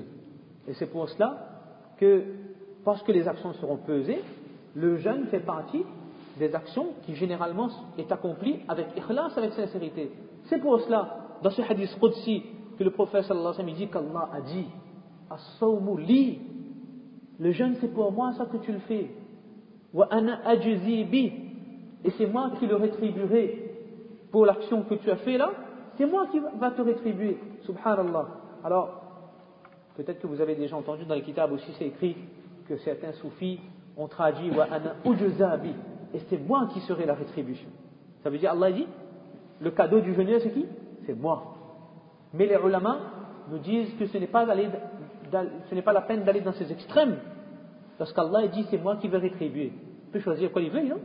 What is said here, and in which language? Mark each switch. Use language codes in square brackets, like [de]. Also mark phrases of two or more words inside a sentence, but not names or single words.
[fr] Et c'est pour cela que, parce que les actions seront pesées, le jeûne fait partie des actions qui généralement est accomplie avec ikhlas, avec sincérité. C'est pour cela, dans ce hadith Qudsi, que le prophète [ar] صلى الله عليه وسلم [fr] dit qu'Allah a dit [ar] الصوم لي, [fr] le jeûne c'est pour moi ça que tu le fais. [ar] وأنا أجزي به, [fr] et c'est moi qui le rétribuerai pour l'action que tu as fait là, c'est moi qui va te rétribuer. [ar] سبحان الله. [fr] Alors, peut-être que vous avez déjà entendu dans les kitabs aussi, c'est écrit que certains soufis ont traduit [ar] وأنا أجزى به, [fr] et c'est moi qui serai la rétribution. Ça veut dire, Allah dit, le cadeau du jeûneur c'est qui? C'est moi. Mais les ulama nous disent que ce n'est pas la peine d'aller dans ces extrêmes. Parce qu'Allah dit, c'est moi qui vais rétribuer. Il peut choisir quoi il veut, non?